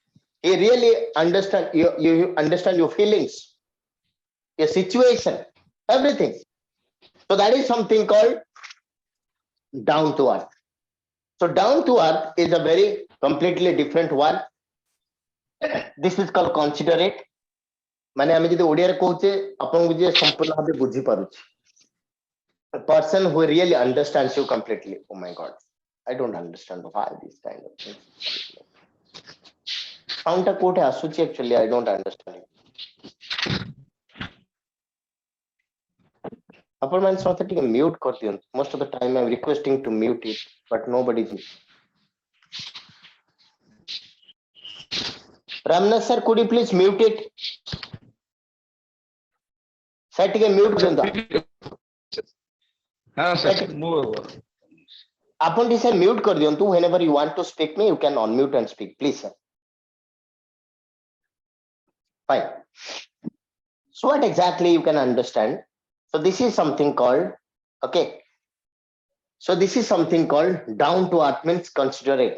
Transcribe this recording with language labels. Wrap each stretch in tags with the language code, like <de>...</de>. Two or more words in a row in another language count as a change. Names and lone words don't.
<en>He really understands you understand your feelings, your situation, everything. So that is something called down to earth. So down to earth is a very completely different word. This is called considerate.</en> <or>ମାନେ ଆମେ ଯଦି ଓଡ଼ିଆରେ କହୁଛେ ଆପଣଙ୍କୁ ଯିଏ ସମ୍ପୂର୍ଣ୍ଣ ଭାବେ ବୁଝିପାରୁଛି.</or> <en>A person who really understands you completely. Oh my God, I don't understand why this kind of things. Sound</en> <or>ଟା କୋଉଠି ଆସୁଛି</or> <en>actually, I don't understand.</en> <or>ଆପଣ ମାନେ ସମସ୍ତେ ଟିକେ mute କରିଦିଅନ୍ତୁ.</or> <en>Most of the time I'm requesting to mute it, but nobody is. Ramnath sir, could you please mute it? Sir,</en> <or>ଟିକେ mute କରିଦିଅନ୍ତୁ. ହଁ ସାର୍ ମୁଁ ଆପଣ ଟିକେ sir mute କରିଦିଅନ୍ତୁ.</or> <en>Whenever you want to speak me, you can unmute and speak, please sir. Fine. So what exactly you can understand? So this is something called, okay. So this is something called down to earth means considerate.</en>